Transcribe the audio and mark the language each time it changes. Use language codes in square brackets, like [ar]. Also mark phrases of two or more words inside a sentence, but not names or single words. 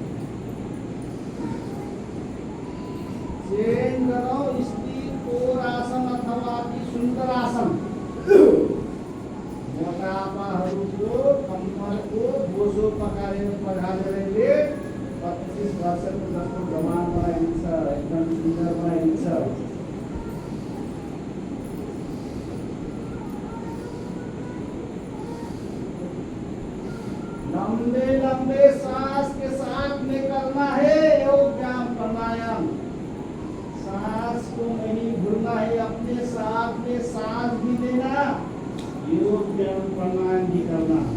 [ne] चयन गरौँ स्थिर आसन अथवा अति सुन्दर आसन। मोटापाहरूको कम्मरको बोझो पखालेरले 25 वर्षको जस्तो जवान बनाइदिन्छ, एकदम सुन्दर बनाइदिन्छ। [hi] लंबे लंबे सांस के साथ में करना है योग व्यायाम प्राणायाम। सांस को नहीं भूलना है, अपने साथ में सांस भी लेना, योग व्यायाम प्राणायाम भी करना।